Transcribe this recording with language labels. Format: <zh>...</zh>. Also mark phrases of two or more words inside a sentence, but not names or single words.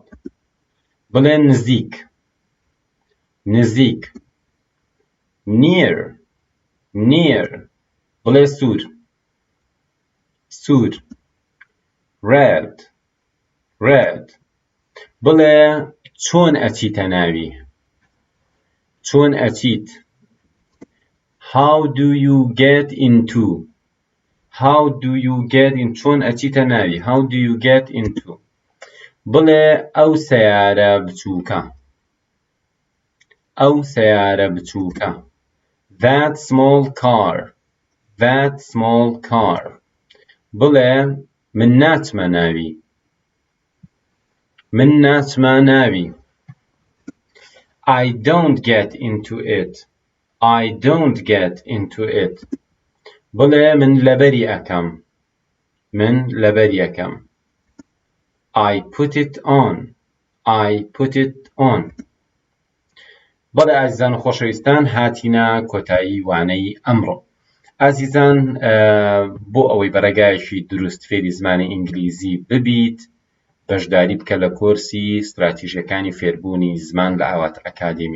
<ckb>بڵێ نزیک near. بڵێ سوور red. بڵێ چۆن ئەچیتە ناوی چۆن ئەچیت</ckb> <en>how do you get into</en> <ckb>چۆن ئەچیتە ناوی</ckb> <en>how do you get into.</en> <ckb>بڵێ ئەو سەیارە بچووکە</ckb> <en>that small car.</en> <ckb>بڵێ من ناچمە ناوی</ckb> <en>I don't get into it.</en> <ckb>بڵێ من لەبەری ئەەکەم</ckb> <en>I put it on.</en> <ckb>بەڵێ ئازیزان و خۆشەویستان هاتینە کۆتایی وانەی ئەمڕۆ. ئازیزان بۆ ئەوەی بەڕێگایەکی دروست فێری زمانی ئینگلیزی ببیت بەشداری بکە لە کۆرسی استراتیژیەکانی فێربوونی زمان لە ئاوات ئەکادمی.</ckb>